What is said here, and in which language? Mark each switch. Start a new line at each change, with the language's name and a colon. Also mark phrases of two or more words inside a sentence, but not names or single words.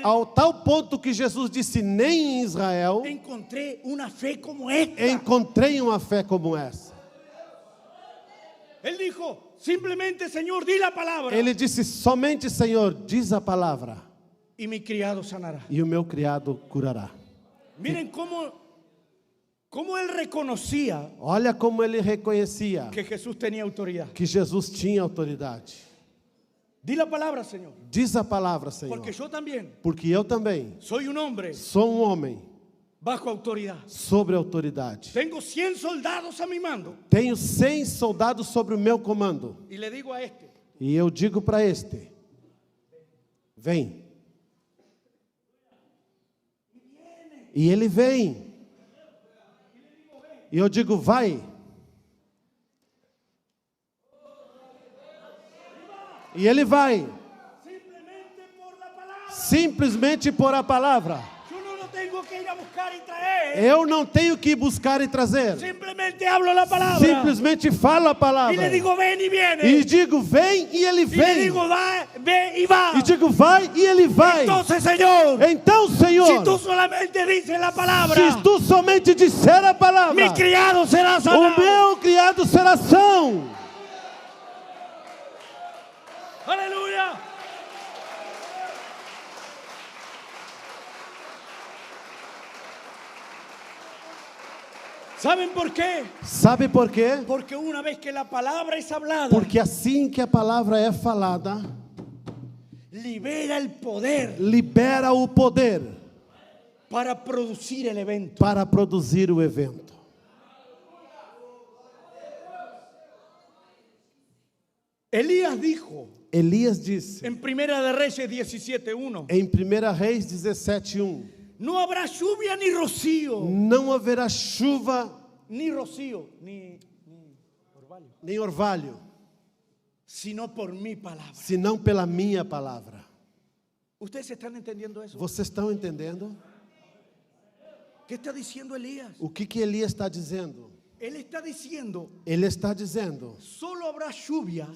Portuguese: Ao tal ponto que Jesus disse: nem em Israel
Spanish: encontré una fe como esta.
Portuguese: encontrei uma fé como essa.
Spanish: Él dijo, simplemente, Señor, di la palabra.
Portuguese: Ele disse: somente, Senhor, diz a palavra,
Spanish: Y mi criado sanará.
Portuguese: e o meu criado curará.
Spanish: Miren cómo él reconocía
Portuguese: Olha como ele reconhecia
Spanish: que Jesús tenía autoridad.
Portuguese: que Jesus tinha autoridade.
Spanish: Di la palabra, Señor.
Portuguese: Diz a palavra, Senhor,
Spanish: Porque yo también
Portuguese: porque eu também
Spanish: soy un hombre
Portuguese: sou um homem
Spanish: bajo autoridad.
Portuguese: sobre autoridade.
Spanish: Tengo 100 soldados a mi mando.
Portuguese: Tenho 100 soldados sobre o meu comando.
Spanish: Y le digo a este,
Portuguese: E eu digo para este: vem. E ele vem. E eu digo: vai. E ele vai.
Spanish: simplemente por la palabra.
Portuguese: Simplesmente por a palavra.
Spanish: Yo no lo tengo que ir a buscar y traer.
Portuguese: Eu não tenho que ir buscar e trazer.
Spanish: Simplemente hablo la palabra.
Portuguese: Simplesmente falo a
Spanish: Y
Portuguese: palavra.
Spanish: le digo, ven y viene.
Portuguese: E digo: vem, e ele
Spanish: Y le
Portuguese: vem.
Spanish: digo, va, ve y va.
Portuguese: E digo: vai, e ele vai.
Spanish: Entonces, Señor,
Portuguese: Então,
Spanish: si
Portuguese: Senhor,
Spanish: tú solamente dices la palabra,
Portuguese: se tu somente disser a palavra,
Spanish: mi criado será
Portuguese: o
Spanish: sanado.
Portuguese: meu criado será são.
Spanish: Aleluya. ¿Saben por qué?
Portuguese: Sabe por quê?
Spanish: Porque una vez que la palabra es hablada,
Portuguese: Porque assim que a palavra é falada,
Spanish: libera el poder
Portuguese: libera o poder
Spanish: para producir el evento.
Portuguese: para produzir o evento.
Spanish: Elías dijo
Portuguese: Elias disse
Spanish: en Primera de Reyes 17:1,
Portuguese: em 1 Reis 17:1:
Spanish: no habrá lluvia ni rocío,
Portuguese: não haverá chuva
Spanish: ni rocío, ni orvalho,
Portuguese: nem orvalho,
Spanish: sino por mi palabra.
Portuguese: senão pela minha palavra.
Spanish: ¿Ustedes están entendiendo eso?
Portuguese: Vocês estão entendendo?
Spanish: ¿Qué está diciendo Elías?
Portuguese: O que Elias está dizendo?
Spanish: Él está diciendo,
Portuguese: Ele está dizendo:
Spanish: solo habrá lluvia